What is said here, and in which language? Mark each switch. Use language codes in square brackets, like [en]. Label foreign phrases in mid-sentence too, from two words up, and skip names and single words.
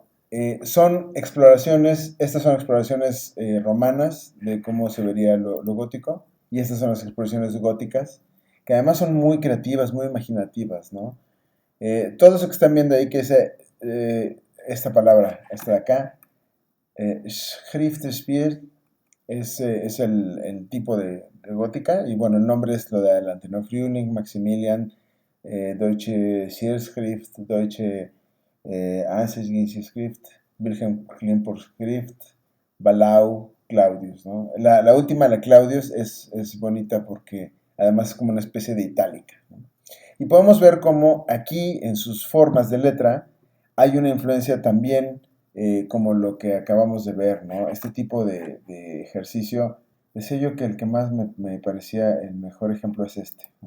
[es] Son exploraciones, estas son exploraciones romanas de cómo se vería lo gótico, y estas son las exploraciones góticas, que además son muy creativas, muy imaginativas, ¿no? Todo eso que están viendo ahí, que es esta palabra, esta de acá, Schriftspiel, es el tipo de gótica, y bueno, el nombre es lo de adelante, ¿no? Frühling, Maximilian, Deutsche Schrift, Deutsche Ansichtschrift, Wilhelm Klimper-Schrift, Balau, Claudius, ¿no? La última, la Claudius, es bonita porque además es como una especie de itálica, ¿no? Y podemos ver cómo aquí en sus formas de letra hay una influencia también como lo que acabamos de ver, ¿no? Este tipo de ejercicio, decía yo que el que más me parecía el mejor ejemplo es este, ¿no?